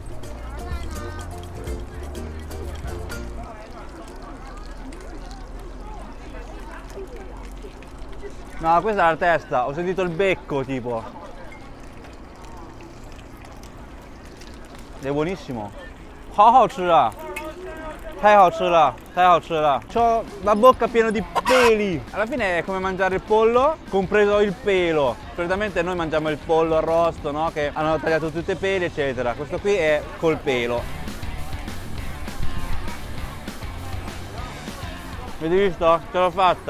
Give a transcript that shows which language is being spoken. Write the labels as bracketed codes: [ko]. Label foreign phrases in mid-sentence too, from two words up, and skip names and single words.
[it] No, questa è la testa, ho sentito il becco tipo. È buonissimo. [zh] 好好吃啊! 太好吃了, 太好吃了. [it] C'ho la bocca piena di peli. Alla fine è come mangiare il pollo, compreso il pelo. Solitamente noi mangiamo il pollo arrosto, no? Che hanno tagliato tutti i peli, eccetera. Questo qui è col pelo. Avete visto? Ce l'ho fatta.